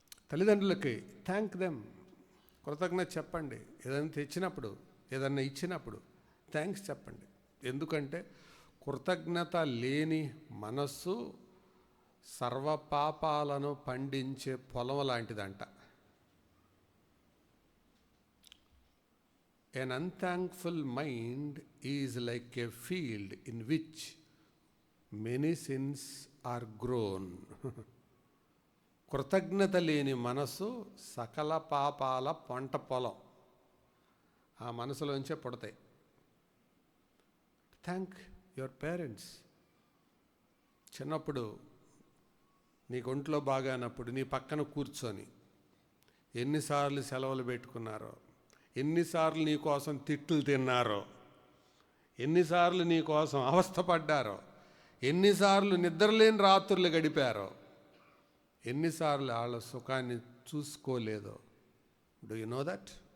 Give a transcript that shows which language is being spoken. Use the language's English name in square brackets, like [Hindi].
[Telugu] తల్లిదండ్రులకి [English] thank them, [Telugu] కృతజ్ఞత చెప్పండి. ఏదైనా తెచ్చినప్పుడు, ఏదన్నా ఇచ్చినప్పుడు థ్యాంక్స్ చెప్పండి. ఎందుకంటే కృతజ్ఞత లేని మనస్సు సర్వపాపాలను పండించే పొలం లాంటిదంట. [English] An unthankful mind is like a field in which many sins are grown. [Telugu] కృతజ్ఞత లేని మనసు సకల పాపాల పంట పొలం. ఆ మనసులోంచే పుడతాయి. [English] Thank your parents. [Telugu] చిన్నప్పుడు నీకు ఒంట్లో బాగానప్పుడు నీ పక్కన కూర్చొని ఎన్నిసార్లు సెలవులు పెట్టుకున్నారో, ఎన్నిసార్లు నీ కోసం తిట్లు తిన్నారో, ఎన్నిసార్లు నీ కోసం అవస్థపడ్డారో, ఎన్నిసార్లు నిద్రలేని రాత్రులు గడిపారో, ఎన్నిసార్లు వాళ్ళ సుఖాన్ని చూసుకోలేదో. [English] Do you know that?